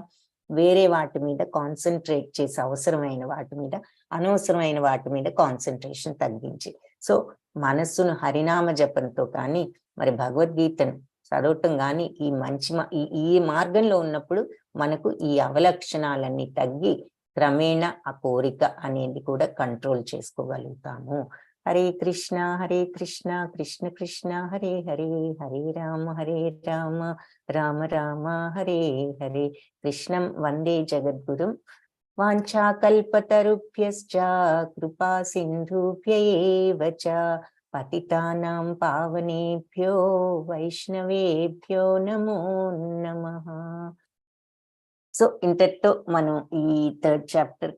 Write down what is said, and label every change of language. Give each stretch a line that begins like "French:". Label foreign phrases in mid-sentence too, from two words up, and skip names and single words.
Telugu: వేరే వాటి మీద కాన్సన్ట్రేట్ చేసి, అవసరమైన వాటి మీద, అనవసరమైన వాటి మీద కాన్సన్ట్రేషన్ తగ్గించి, సో మనస్సును హరినామ జపంతో కానీ, మరి భగవద్గీతను చదవటం కానీ, ఈ మార్గంలో ఉన్నప్పుడు మనకు ఈ అవలక్షణాలన్నీ తగ్గి క్రమేణా ఆ కోరిక అనేది కూడా కంట్రోల్ చేసుకోగలుగుతాము.
Sanskrit: హరే కృష్ణ కృష్ణ కృష్ణ హరే హరే, హరే రామ రామ రామ హరే హరే. కృష్ణం వందే జగద్గురుం. వాంఛాకల్పతరుభ్యశ్చ కృపా సింధుభ్య ఏవ చ పతితానాం పావనేభ్యో వైష్ణవేభ్యో నమో నమః.
Telugu: సో ఇంతటితో మనం ఈ 3rd చాప్టర్